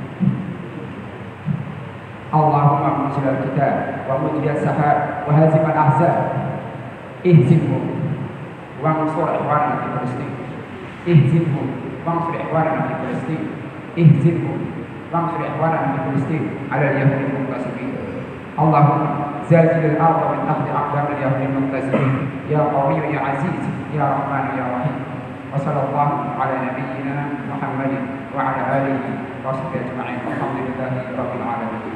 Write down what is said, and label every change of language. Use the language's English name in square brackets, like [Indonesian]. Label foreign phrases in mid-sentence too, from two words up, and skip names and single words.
[Arabic] اللهم منزل الكتاب و مجري السحاب و هازم الأحزاب اهزمهم و انصر إخواننا في فلسطين اهزمهم و انصر إخواننا في فلسطين اهزمهم و انصر إخواننا في فلسطين على اليهود المنتسبين. Allahumma زلزل الأرض من تحت أقدام اليهود المنتزهين يا قوي يا عزيز يا رحمن يا رحيم. وصلى الله على نبينا محمد وعلى آله وصحبه أجمعين والحمد لله رب العالمين.